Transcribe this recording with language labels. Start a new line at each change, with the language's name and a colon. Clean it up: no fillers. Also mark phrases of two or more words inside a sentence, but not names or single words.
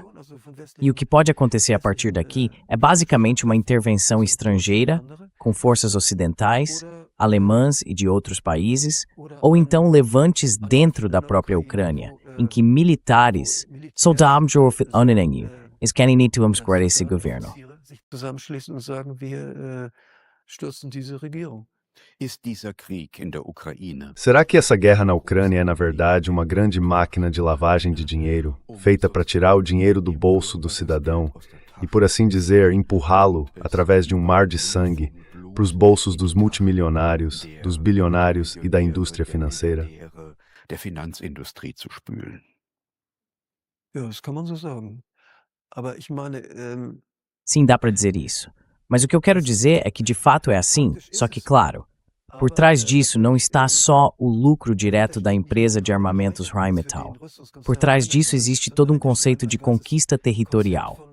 Portuguese: E o que pode acontecer a partir daqui é basicamente uma intervenção estrangeira, com forças ocidentais, alemãs e de outros países, ou então levantes dentro da própria Ucrânia, em que militares, esse governo.
German: Ist dieser Krieg in der Ukraine
Portuguese: Será que essa guerra na Ucrânia é, na verdade, uma grande máquina de lavagem de dinheiro, feita para tirar o dinheiro do bolso do cidadão e, por assim dizer, empurrá-lo, através de um mar de sangue, para os bolsos dos multimilionários, dos bilionários e da indústria financeira?
German: der Finanzindustrie zu spülen?
Portuguese: Sim, dá para dizer isso. Mas o que eu quero dizer é que de fato é assim, só que claro, por trás disso não está só o lucro direto da empresa de armamentos Rheinmetall. Por trás disso existe todo um conceito de conquista territorial.